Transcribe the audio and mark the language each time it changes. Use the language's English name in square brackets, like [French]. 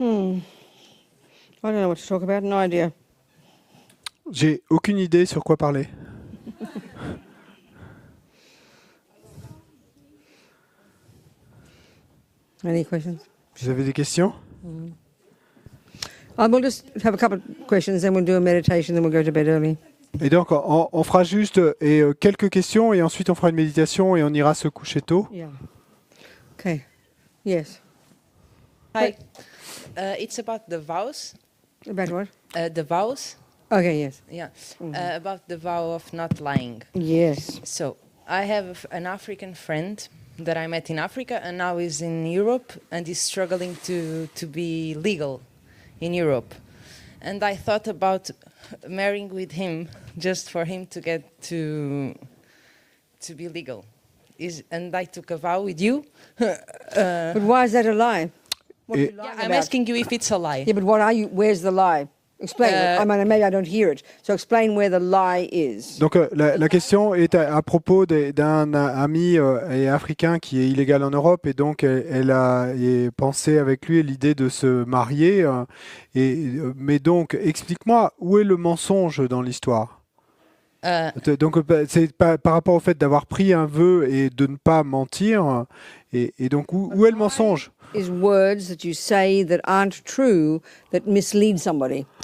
[English] I don't know what to talk about. No idea. [French] J'ai aucune idée sur quoi parler. [English] Any questions? [French] Vous avez des questions? [English] We'll just have a couple of questions, then we'll do a meditation, then we'll go to bed early. [French] Et donc, on fera juste quelques questions et ensuite on fera une méditation et on ira se coucher tôt. [English] Yeah. Okay. Yes. Hi. It's about the vows. About what? The vows. Okay, yes. Yeah. About the vow of not lying. Yes. So I have an African friend that I met in Africa, and now he's in Europe, and he's struggling to be legal in Europe. And I thought about marrying with him just for him to get to be legal. And I took a vow with you. But why is that a lie? What are you lying I'm about? asking you if it's a lie. Yeah, but what are you? Where's the lie? Explain it. I mean, maybe I don't hear it. So explain where the lie is. [French] Donc la question est à propos d'un ami africain qui est illégal en Europe et donc elle a pensé avec lui l'idée de se marier. Mais donc explique-moi où est le mensonge dans l'histoire. Donc c'est par rapport au fait d'avoir pris un vœu et de ne pas mentir. Et donc où est le mensonge? [English] Is words that you say that aren't true that mislead somebody.